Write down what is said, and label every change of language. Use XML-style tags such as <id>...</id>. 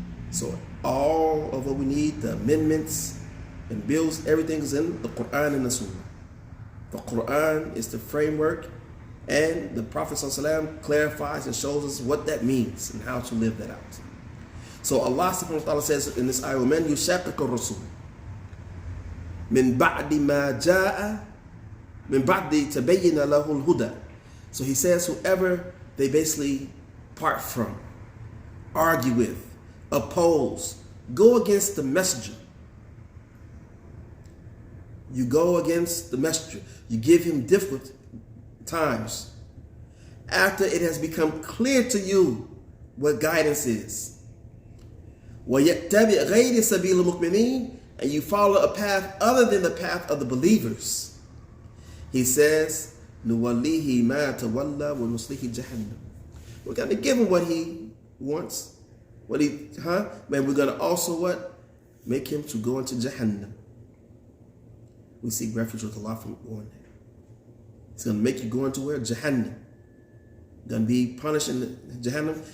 <en>So all of what we need, the amendments and bills, everything is in the Quran and the Sunnah. The Quran is the framework, and the Prophet ﷺ clarifies and shows us what that means and how to live that out. So Allah subhanahu wa ta'ala says in this ayah,</en> <ar>وَمَنْ يُشَاقِقُ الرَّسُولِ مِنْ بَعْدِ مَا جَاءَ مِنْ بَعْدِ تَبَيَّنَ لَهُ الْهُدَى.</ar> <en>So He says whoever they basically part from, argue with, oppose, go against the messenger. You go against the messenger. You give him difficult times after it has become clear to you what guidance is.</en> <ar>وَيَتَّبِعْ غَيْرِ سَبِيلِ الْمُؤْمِنِينَ,</ar> <en>and you follow a path other than the path of the believers. He says,</en> <ar>نُوَلِّهِ مَا تَوَلَّى وَنُصْلِهِ جَهَنَّمْ.</ar> <en>We're going to give him what he wants. Man, we're going to also what? Make him to go into Jahannam. We seek refuge with Allah from going there. It's going to make you go into where? Jahannam. Going to be punished in Jahannam.</en>